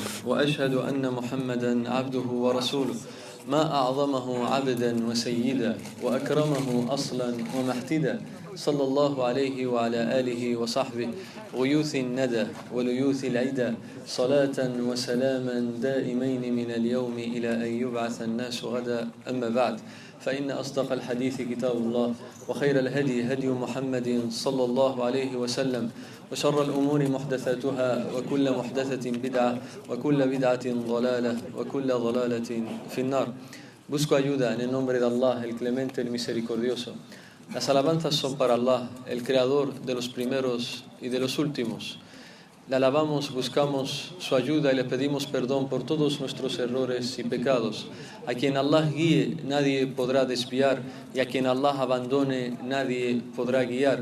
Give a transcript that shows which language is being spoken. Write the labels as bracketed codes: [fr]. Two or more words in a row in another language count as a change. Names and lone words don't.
[ar] وأشهد أن محمدا عبده ورسوله ما أعظمه عبدا وسيدا وأكرمه أصلا ومحتدا صلى الله عليه وعلى آله وصحبه غيوث الندى وليوث العدا صلاة وسلاما دائمين من اليوم إلى أن يبعث الناس غدا. أما بعد، فإن أصدق الحديث كتاب الله وخير الهدي هدي محمد صلى الله عليه وسلم وشر الأمور محدثاتها وكل محدثة بدعة وكل بدعة ضلالة وكل ضلالة في النار. [es] Busco ayuda en el nombre de Allah, el clemente, el misericordioso. Las alabanzas son para Allah, el creador de los primeros y de los últimos. Le alabamos, buscamos su ayuda y le pedimos perdón por todos nuestros errores y pecados. A quien Allah guíe, nadie podrá desviar, y a quien Allah abandone, nadie podrá guiar.